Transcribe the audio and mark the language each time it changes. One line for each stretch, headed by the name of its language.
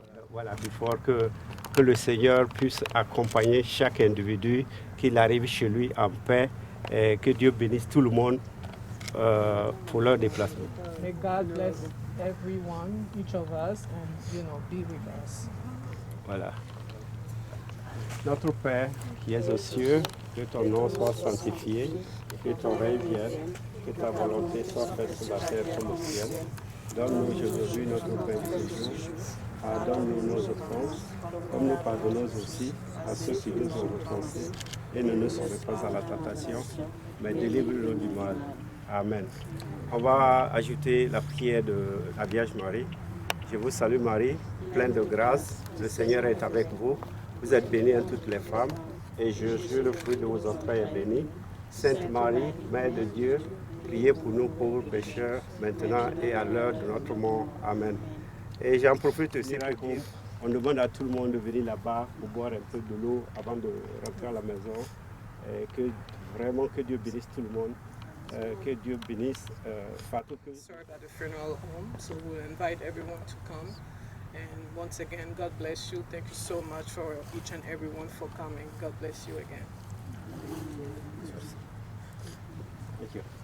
French: Voilà, before que le Seigneur puisse accompagner chaque individu, qu'il arrive chez lui en paix, et que Dieu bénisse tout le monde pour leur déplacement.
English: May God bless everyone, each of us, and be with us.
French: Voilà. Notre Père qui es aux cieux, que ton nom soit sanctifié, que ton règne vienne, que ta volonté soit faite sur la terre comme au ciel. Donne-nous aujourd'hui notre pain de ce jour. Pardonne-nous nos offenses, comme nous pardonnons aussi à ceux qui nous ont offensés. Et ne nous sauve pas à la tentation, mais délivre-nous du mal. Amen. On va ajouter la prière de la Vierge Marie. Je vous salue Marie, pleine de grâce. Le Seigneur est avec vous. Vous êtes bénie en toutes les femmes, et Jésus, le fruit de vos entrailles, est béni. Sainte Marie, Mère de Dieu, priez pour nous pauvres pécheurs, maintenant et à l'heure de notre mort. Amen. Et j'en profite aussi pour dire, on demande à tout le monde de venir là-bas pour boire un peu de l'eau avant de rentrer à la maison. Et que vraiment que Dieu bénisse tout le monde. Que Dieu bénisse Fatou.
English: Served at the funeral home, so we'll invite everyone to come. And once again, God bless you. Thank you so much for each and everyone for coming. God bless you again. Thank you.